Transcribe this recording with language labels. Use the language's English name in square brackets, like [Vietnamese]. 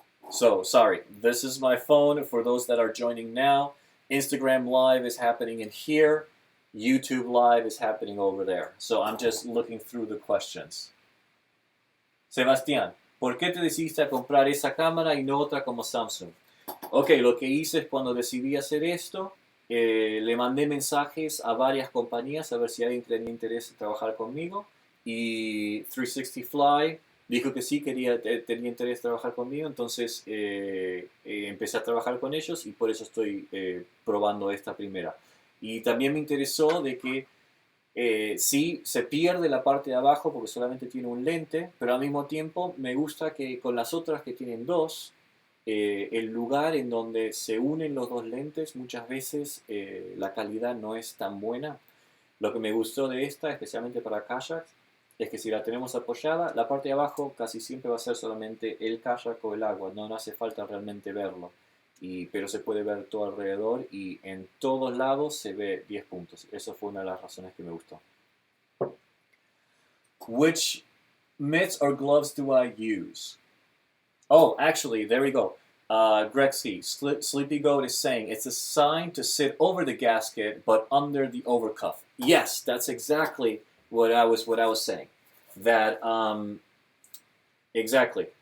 [English] So, sorry, this is my phone for those that are joining now. Instagram Live is happening in here. YouTube Live is happening over there. So I'm just looking through the questions. [Spanish] Sebastián, ¿por qué te decidiste a comprar esa cámara y no otra como Samsung? Ok, lo que hice es cuando decidí hacer esto, le mandé mensajes a varias compañías a ver si alguien tenía interés en trabajar conmigo. Y 360 Fly dijo que sí, tenía interés en trabajar conmigo, entonces empecé a trabajar con ellos y por eso estoy probando esta primera. Y también me interesó de que sí, se pierde la parte de abajo porque solamente tiene un lente, pero al mismo tiempo me gusta que con las otras que tienen dos, el lugar en donde se unen los dos lentes, muchas veces la calidad no es tan buena. Lo que me gustó de esta, especialmente para kayak, es que si la tenemos apoyada, la parte de abajo casi siempre va a ser solamente el kayak o el agua, no hace falta realmente verlo. Pero se puede ver todo alrededor y en todos lados se ve 10 puntos. Eso fue una de las razones que me gustó. [English] Which mitts or gloves do I use? Oh, actually, there we go. Greg C. Sleepy Goat is saying it's a sign to sit over the gasket but under the overcuff. Yes, that's exactly what I was saying. That exactly.